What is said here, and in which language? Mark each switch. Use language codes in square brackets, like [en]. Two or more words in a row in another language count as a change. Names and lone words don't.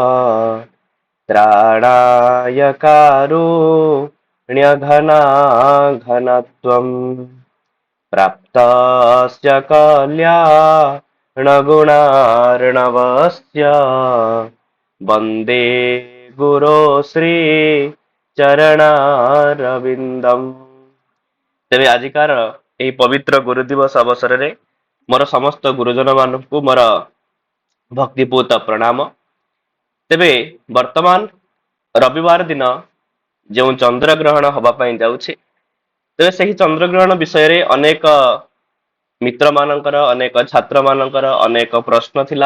[sa] त्राणाय कारुण्यघना घनत्वम् प्राप्तस्य कल्याणगुणार्णवस्य वन्दे गुरो श्री चरणारविन्दम्। [or] ତେବେ ଆଜିକାର ଏହି ପବିତ୍ର ଗୁରୁ ଦିବସ ଅବସରରେ ମୋର ସମସ୍ତ ଗୁରୁଜନ ମାନଙ୍କୁ ମୋର ଭକ୍ତିପୂତ ପ୍ରଣାମ। ତେବେ ବର୍ତ୍ତମାନ ରବିବାର ଦିନ ଯେଉଁ ଚନ୍ଦ୍ରଗ୍ରହଣ ହବା ପାଇଁ ଯାଉଛି, ତେବେ ସେହି ଚନ୍ଦ୍ରଗ୍ରହଣ ବିଷୟରେ ଅନେକ ମିତ୍ର ମାନଙ୍କର, ଅନେକ ଛାତ୍ର ମାନଙ୍କର ଅନେକ ପ୍ରଶ୍ନ ଥିଲା।